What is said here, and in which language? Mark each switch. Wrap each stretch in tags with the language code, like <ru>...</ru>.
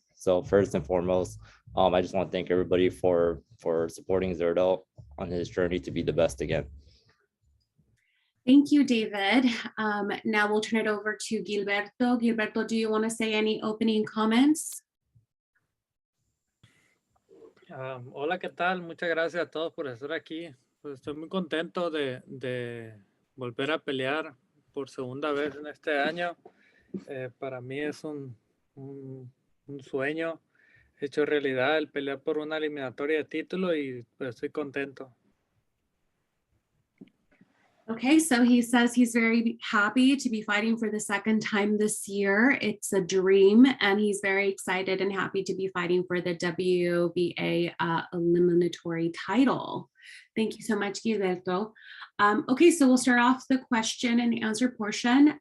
<en>So first and foremost, I just want to thank everybody for supporting Zurdo on his journey to be the best again. Thank you, David. Now we'll turn it over to Gilberto. Gilberto, do you want to say any opening comments?</en> <es>Hola, ¿qué tal? Muchas gracias a todos por estar aquí. Pues estoy muy contento de volver a pelear por segunda vez en este año. Para mí es un sueño hecho realidad el pelear por una eliminatoria de título y pues estoy contento.</es> <en>Okay, so he says he's very happy to be fighting for the second time this year. It's a dream, and he's very excited and happy to be fighting for the WBA eliminatory title. Thank you so much, Gilberto. Okay, so we'll start off the question and answer portion.</en>